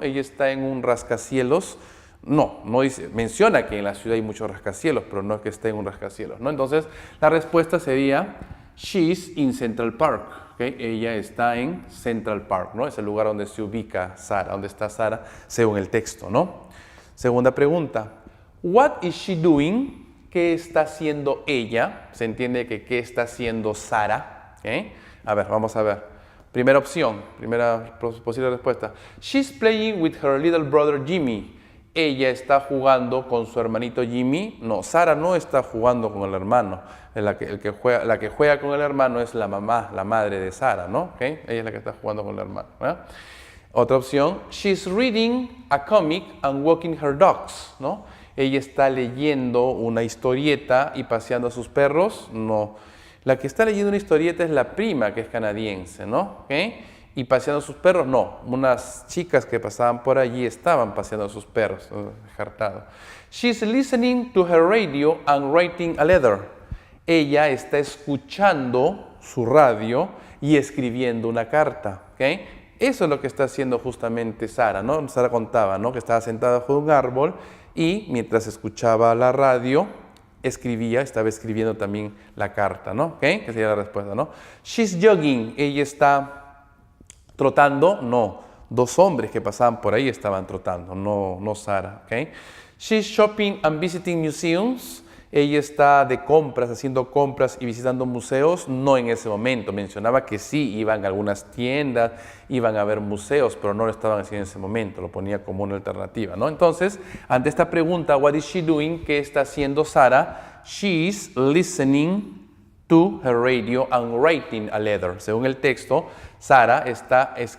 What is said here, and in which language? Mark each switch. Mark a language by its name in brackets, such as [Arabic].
[Spanish] Ella está en un rascacielos. No dice, menciona que en la ciudad hay muchos rascacielos, pero no es que esté en un rascacielos, ¿no? Entonces, la respuesta sería, [English] she's in Central Park, [Spanish] ¿okay? Ella está en Central Park, ¿no? Es el lugar donde se ubica Sara, donde está Sara, según el texto, ¿no? Segunda pregunta, [English] what is she doing? [Spanish] ¿Qué está haciendo ella? Se entiende que ¿qué está haciendo Sara? ¿Okay? A ver, vamos a ver. Primera opción, primera posible respuesta. [English] She's playing with her little brother Jimmy. [Spanish] Ella está jugando con su hermanito Jimmy. No, Sara no está jugando con el hermano. La que juega con el hermano es la mamá, la madre de Sara, ¿no? ¿Okay? Ella es la que está jugando con el hermano, ¿verdad? Otra opción, [English] she's reading a comic and walking her dogs, [Spanish] ¿no? Ella está leyendo una historieta y paseando a sus perros. No. La que está leyendo una historieta es la prima, que es canadiense, ¿no? ¿Okay? Y paseando a sus perros, no. Unas chicas que pasaban por allí estaban paseando a sus perros, descartado. [English] She's listening to her radio and writing a letter. [Spanish] Ella está escuchando su radio y escribiendo una carta, ¿okay? Eso es lo que está haciendo justamente Sara, ¿no? Sara contaba, ¿no? Que estaba sentada bajo un árbol y mientras escuchaba la radio, estaba escribiendo también la carta, ¿no? ¿Okay? Que sería la respuesta, ¿no? [English] She's jogging, [Spanish] ella está trotando, no. Dos hombres que pasaban por ahí estaban trotando, no Sara, ¿okay? [English] She's shopping and visiting museums. [Spanish] Ella está de compras, haciendo compras y visitando museos, no en ese momento. Mencionaba que sí, iban a algunas tiendas, iban a ver museos, pero no lo estaban haciendo en ese momento, lo ponía como una alternativa, ¿no? Entonces, ante esta pregunta, [English] what is she doing? [Spanish] ¿Qué está haciendo Sara? [English] She's listening to her radio and writing a letter. [Spanish] Según el texto, Sara está